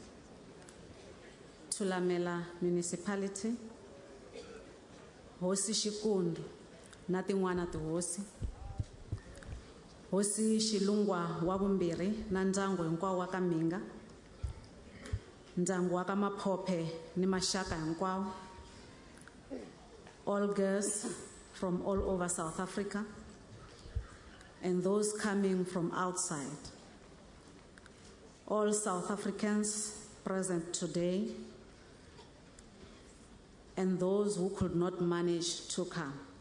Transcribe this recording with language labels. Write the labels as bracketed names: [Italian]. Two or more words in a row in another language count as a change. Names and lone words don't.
[Tsonga] Thulamela Municipality, Hosi Shikundu, na tin'wana tihosi, Hosi Shilungwa wa vumbirhi na ndyangu hinkwawo wa ka Minga, ndyangu wa ka Maphophe ni maxaka hinkwawo, [English] all girls from all over South Africa, and those coming from outside, all South Africans present today, and those who could not manage to come.